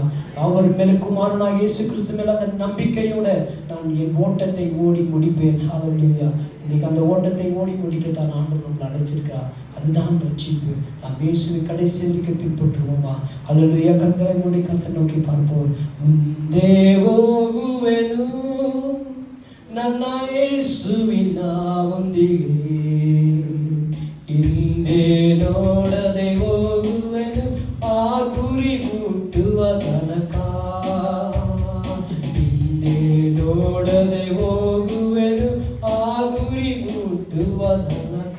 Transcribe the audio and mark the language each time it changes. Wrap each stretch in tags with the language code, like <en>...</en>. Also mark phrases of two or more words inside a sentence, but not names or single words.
<ta>அவர் மேலே, குமாரனாக இயேசு கிறிஸ்து மேலே அந்த நம்பிக்கையோட நான் என் ஓட்டத்தை ஓடி முடிப்பேன். ஹல்லேலூயா. இன்னைக்கு அந்த ஓட்டத்தை ஓடி முடிக்கத்தான் ஆண்டவர் நம்மளை அழைச்சிருக்கிறார். அதுதான் ரட்சிப்பு. நாம் இயேசுவை கடைசி வரைக்கும் பின்பற்றுவோமா? ஹல்லேலூயா. கண்களை மூடி கர்த்தரை நோக்கி பார்ப்போம்.</ta> <kn>ಮುಂದೆ ಹೋಗುವೆನು ನನ್ನ ಯೇಸುವಿನ ಒಂದಿಗೆ, ಹಿಂದೆ ನೋಡದೆ ಹೋಗುವೆನು ಆ ಗುರಿ ಮುಟ್ಟುವ ತನಕ, ಹಿಂದೆ ನೋಡದೆ ಹೋಗುವೆನು ಆ ಗುರಿ ಮುಟ್ಟುವ ತನಕ.</kn>